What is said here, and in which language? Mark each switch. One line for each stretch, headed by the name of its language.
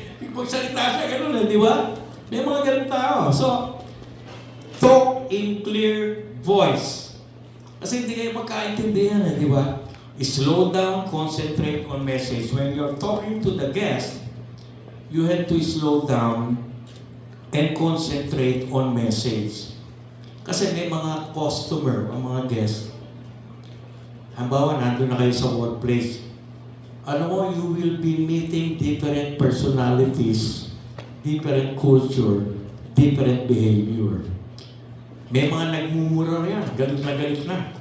Filipino: Pagsalita siya, gano'n eh, di ba? May mga ganun tao.
English: So, talk in clear voice.
Filipino: Kasi hindi kayo magkaintindihan eh, di ba?
English: Slow down, concentrate on message. When you're talking to the guest, you have to slow down and concentrate on message.
Filipino: Kasi may mga customer, ang mga guest, halimbawa, nandun na kayo sa workplace. Alam mo,
English: you will be meeting different personalities, different culture, different behavior.
Filipino: May mga nagmumura yan, galit na galit na.